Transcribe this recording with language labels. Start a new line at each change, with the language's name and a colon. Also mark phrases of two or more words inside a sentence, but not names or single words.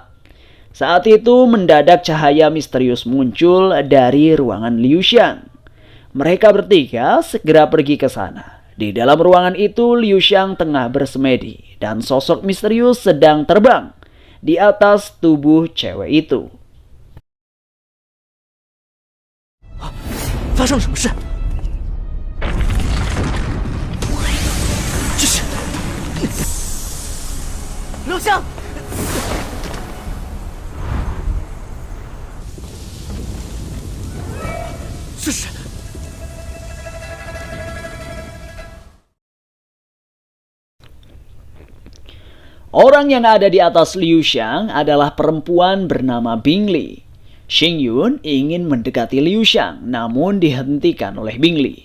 Indonesian: Saat itu mendadak cahaya misterius muncul dari ruangan Liu Xiang. Mereka bertiga segera pergi ke sana. Di dalam ruangan itu Liu Xiang tengah bersemedi dan sosok misterius sedang terbang di atas tubuh cewek itu.
Chinese: 发生什么事？这是刘香。这是
Indonesian: Orang yang ada di atas Liu Xiang adalah perempuan bernama Bing Li. Xing Yun ingin mendekati Liu Xiang, namun dihentikan oleh Bing Li.